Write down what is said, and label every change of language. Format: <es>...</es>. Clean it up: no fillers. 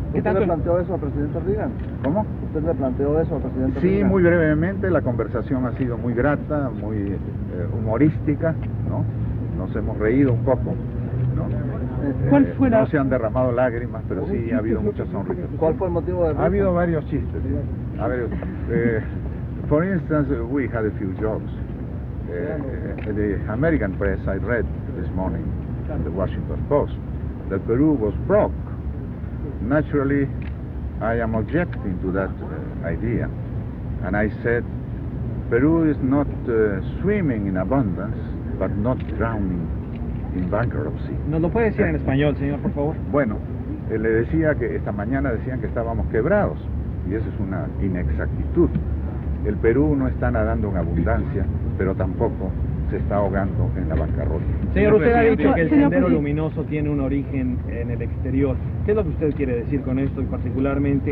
<es>¿Usted le planteó eso al presidente Reagan? ¿Cómo? ¿Usted le planteó eso al presidente Reagan? Sí, muy brevemente. La conversación ha sido muy grata, muy humorística, ¿no? Nos hemos reído un poco, ¿no? ¿Cuál fue no se han derramado lágrimas, pero sí ha habido muchas sonrisas. ¿Cuál fue el motivo de... Ha habido varios chistes. A ver,</es> <en>for instance, we had a few jokes. The American press, I read this morning, the Washington Post, that Peru was broke. Naturally, I am objecting to that idea. And I said, Peru is not swimming in abundance, but not drowning in bankruptcy.</en> <es>¿Nos lo puede decir en español, señor, por favor? Bueno, le decía que esta mañana decían que estábamos quebrados, y eso es una inexactitud. El Perú no está nadando en abundancia, pero tampoco se está ahogando en la bancarrota. Señor, usted ha dicho que el Sendero Luminoso tiene un origen en el exterior. ¿Qué es lo que usted quiere decir con esto y particularmente</es>